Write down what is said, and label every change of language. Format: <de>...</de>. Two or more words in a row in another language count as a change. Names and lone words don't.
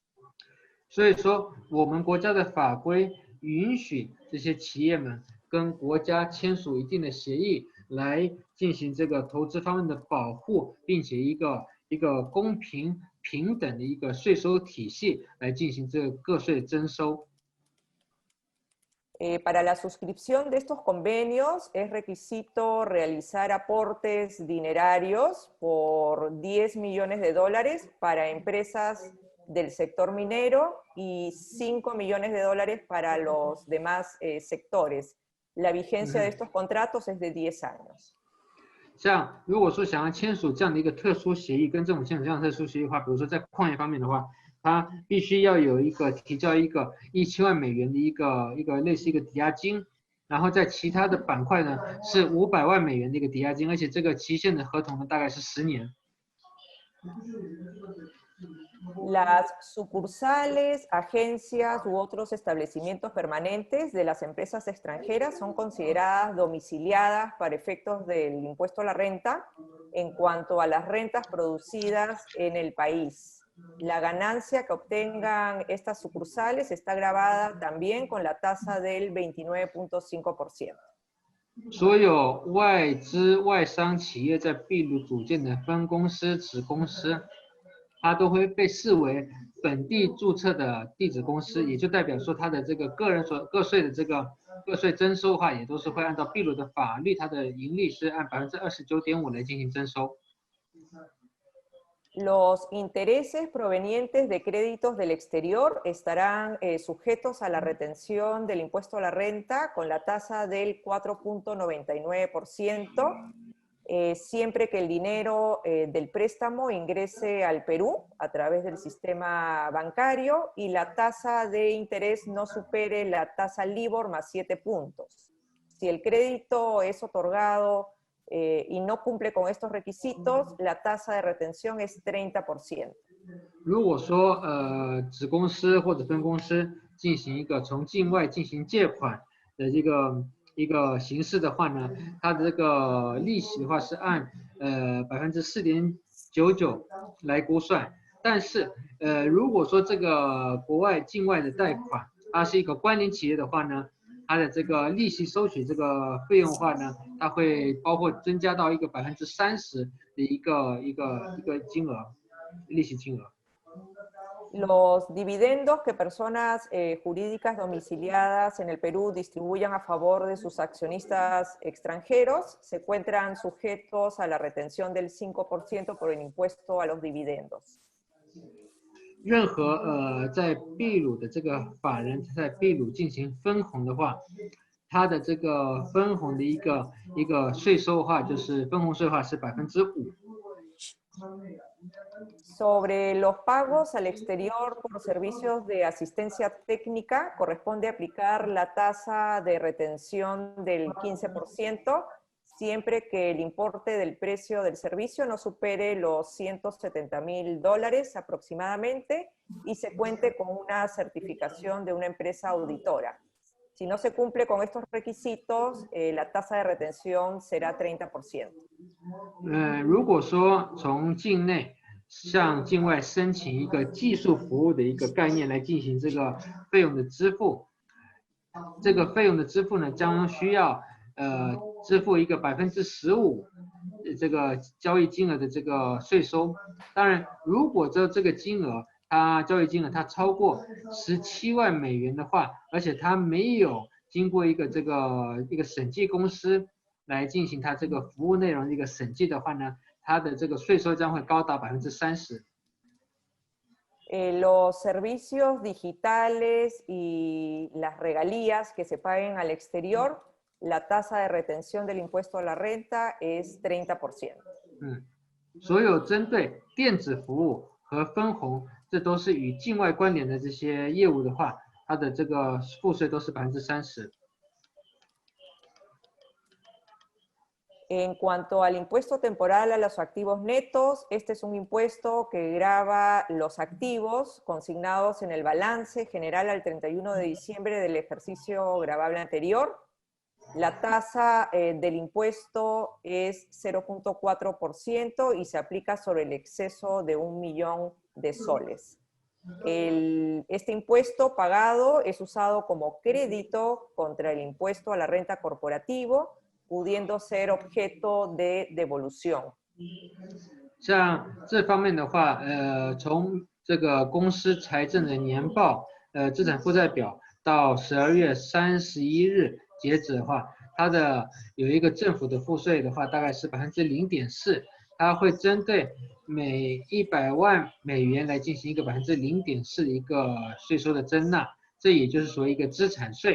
<zh>所以说，我们国家的法规允许这些企业们跟国家签署一定的协议，来进行这个投资方面的保护，并且一个公平平等的一个税收体系来进行这个个税征收。</zh> <es>Para la suscripción de estos convenios es requisito realizar aportes dinerarios por 10 millones de dólares para empresas del sector minero y 5 millones de dólares para los demás sectores. La vigencia de estos contratos es de 10 años.</es> <zh>像如果说想要签署这样的一个特殊协议，跟政府签署这样的特殊协议的话，比如说在矿业方面的话，它必须要有提交一个1000万美元的一个类似一个抵押金，然后在其他的板块呢是500万美元的一个抵押金，而且这个期限的合同呢大概是10年。</zh> <es>Las sucursales, agencias u otros establecimientos permanentes de las empresas extranjeras son consideradas domiciliadas para efectos del impuesto a la renta en cuanto a las rentas producidas en el país. La ganancia que obtengan estas sucursales está grabada también con la tasa del 29.5%.</es> <zh>所有外资外商企业在秘鲁组建的分公司、子公司，它都会被视为本地注册的地址公司，也就代表说它的这个个税的这个个税征收的话，也都是会按照秘鲁的法律，它的盈利是按29.5%来进行征收。</zh> <es>Los intereses provenientes de créditos del exterior estarán sujetos a la retención del impuesto a la renta con la tasa del 4.99%, siempre que el dinero del préstamo ingrese al Perú a través del sistema bancario y la tasa de interés no supere la tasa LIBOR más 7 puntos. Si el crédito es otorgado y no cumple con estos requisitos, la tasa de retención es 30%.</es> <zh>如果说子公司或者分公司进行一个从境外进行借款的一个形式的话呢，它的这个利息的话是按4.99%来估算。但是如果说这个境外的贷款，它是一个关联企业的话呢，它的这个利息收取这个费用的话呢，它会包括增加到一个30%的一个金额，利息金额。</zh> <es>Los dividendos que personas jurídicas domiciliadas en el Perú distribuyan a favor de sus accionistas extranjeros se encuentran sujetos a la retención del 5% por el impuesto a los dividendos.</es> <zh>任何在秘鲁的这个法人在秘鲁进行分红的话，它的这个分红的一个税收的话，就是分红税的话是5%。</zh> <es>Sobre los pagos al exterior por servicios de asistencia técnica, corresponde aplicar la tasa de retención del 15%, siempre que el importe del precio del servicio no supere los $170,000 aproximadamente y se cuente con una certificación de una empresa auditora. Si no se cumple con estos requisitos, la tasa de retención será 30%.</es> <zh>如果说从境内向境外申请一个技术服务的一个概念来进行这个费用的支付，这个费用的支付呢，将需要支付一个15%这个交易金额的这个税收。当然，如果这个金额交易金额它超过17万美元的话，而且它没有经过一个审计公司来进行它这个服务内容的一个审计的话呢，它的这个税收将会高达30%。</zh> <es>Los servicios digitales y las regalías que se paguen al exterior, la tasa de retención del impuesto a la renta es 30%.</es> <zh>所有针对电子服务和分红，这都是与境外关联的这些业务的话，它的这个赋税都是30%。</zh> <es>En cuanto al impuesto temporal a los activos netos, este es un impuesto que grava los activos consignados en el balance general al 31 de diciembre del ejercicio gravable anterior. La tasa del impuesto es 0.4% y se aplica sobre el exceso de $1 millón. Este impuesto pagado es usado como crédito contra el impuesto a la renta corporativo, pudiendo ser objeto de devolución.</es> <zh>像这方面的话，从这个公司财政的年报，资产负债表到12月31日截止的话，它的有一个政府的赋税的话，大概是0.4%，它会针对每100万美元来进行一个0.4%的一个税收的征纳，这也就是说一个资产税。</zh>